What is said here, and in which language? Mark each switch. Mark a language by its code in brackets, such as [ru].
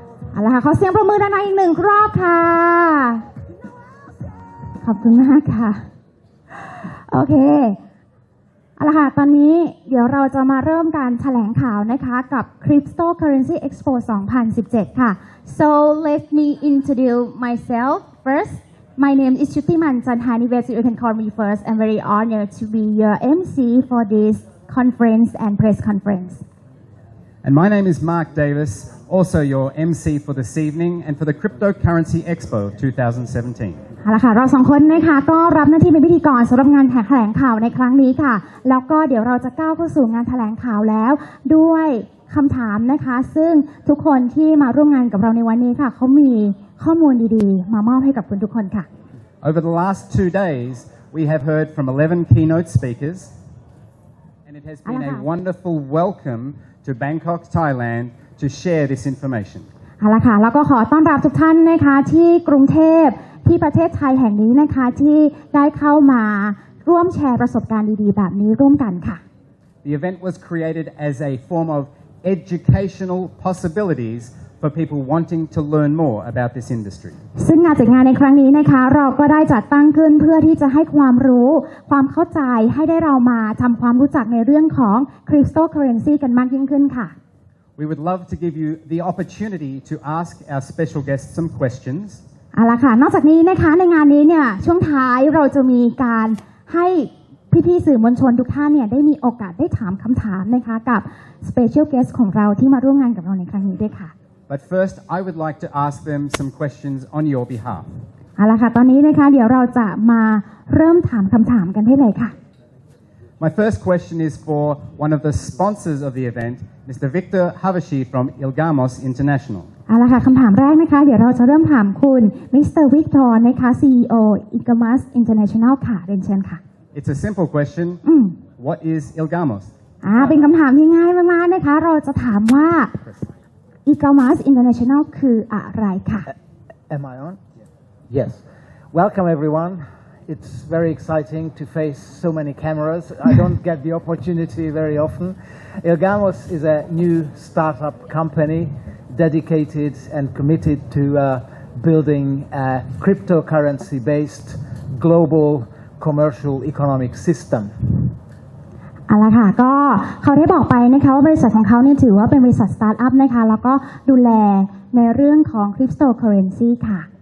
[th] เอาละค่ะขอเสียงปรบมือดังๆอีกหนึ่งรอบค่ะ ขอบคุณมากค่ะ โอเคเอาละค่ะตอนนี้เดี๋ยวเราจะมาเริ่มการแถลงข่าวนะคะกับ Cryptocurrency Expo 2017 ค่ะ [en] so let me introduce myself first my name is Shutiman Chanhanivet you can call me first I'm very honored to be your MC for this conference and press conference And my name is Mark Davis, also your MC for this evening and for the Cryptocurrency Expo 2017. [th] เอาละค่ะเราสองคนนะคะก็รับหน้าที่เป็นพิธีกรสำหรับงานแถลงข่าวในครั้งนี้ค่ะแล้วก็เดี๋ยวเราจะก้าวเข้าสู่งานแถลงข่าวแล้วด้วยคำถามนะคะซึ่งทุกคนที่มาร่วมงานกับเราในวันนี้ค่ะเขามีข้อมูลดีๆมามอบให้กับคุณทุกคนค่ะ [en] Over the last 2 days, we have heard from 11 keynote speakers, and it has been a wonderful welcome to Bangkok, Thailand, to share this information. [th] เอาละค่ะแล้วก็ขอต้อนรับทุกท่านนะคะที่กรุงเทพที่ประเทศไทยแห่งนี้นะคะที่ได้เข้ามาร่วมแชร์ประสบการณ์ดีๆแบบนี้ร่วมกันค่ะ [en] The event was created as a form of educational possibilities for people wanting to learn more about this industry. [th] ซึ่งงานจัดงานในครั้งนี้นะคะเราก็ได้จัดตั้งขึ้นเพื่อที่จะให้ความรู้ความเข้าใจให้ได้เรามาทำความรู้จักในเรื่องของ Cryptocurrency กันมากยิ่งขึ้นค่ะ [en] We would love to give you the opportunity to ask our special guests some questions. [th] เอาละค่ะนอกจากนี้นะคะในงานนี้เนี่ยช่วงท้ายเราจะมีการให้พี่ๆสื่อมวลชนทุกท่านเนี่ยได้มีโอกาสได้ถามคำถามนะคะกับ Special Guest ของเราที่มาร่วมงานกับเราในครั้งนี้ด้วยค่ะ [en] But first, I would like to ask them some questions on your behalf. [th] เอาละค่ะตอนนี้นะคะเดี๋ยวเราจะมาเริ่มถามคำถามกันได้เลยค่ะ [en] My first question is for one of the sponsors of the event, Mr. Victor Havashi from Ilgamos International. [th] เอาละค่ะคำถามแรกนะคะเดี๋ยวเราจะเริ่มถามคุณมิสเตอร์วิกตอร์นะคะ CEO Ilgamos International ค่ะเรียนเชิญค่ะ [en] It's a simple question. What is Ilgamos? [th] เป็นคำถามที่ง่ายมากๆนะคะเราจะถามว่า Ilgamos International คืออะไรค่ะ [en] Am I on? Yes. Welcome everyone. It's very exciting to face so many cameras. I don't get the opportunity very often. Ilgamos is a new startup company dedicated and committed to building a cryptocurrency-based global commercial economic system. [th] เอาละค่ะก็เขาได้บอกไปนะคะว่าบริษัทของเขาเนี่ยถือว่าเป็นบริษัทสตาร์ทอัพนะคะแล้วก็ดูแลในเรื่องของ Cryptocurrency ค่ะ